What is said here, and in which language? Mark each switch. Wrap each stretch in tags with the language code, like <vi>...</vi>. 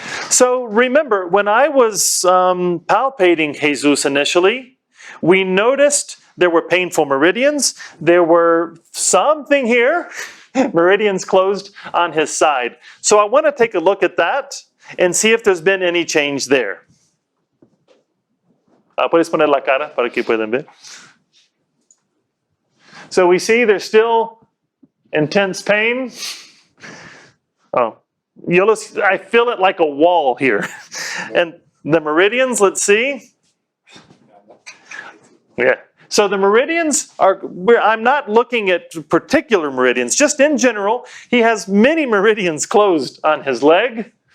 <en>So remember, when I was palpating Jesus initially, we noticed there were painful meridians. There were something here, meridians closed on his side. So I want to take a look at that and see if there's been any change there.</en> <es>Puedes poner la cara para que puedan ver.</es> <en>So we see there's still intense pain. Oh. I feel it like a wall here. And the meridians, let's see. Yeah. So the meridians are, I'm not looking at particular meridians, just in general, he has many meridians closed on his leg.</en>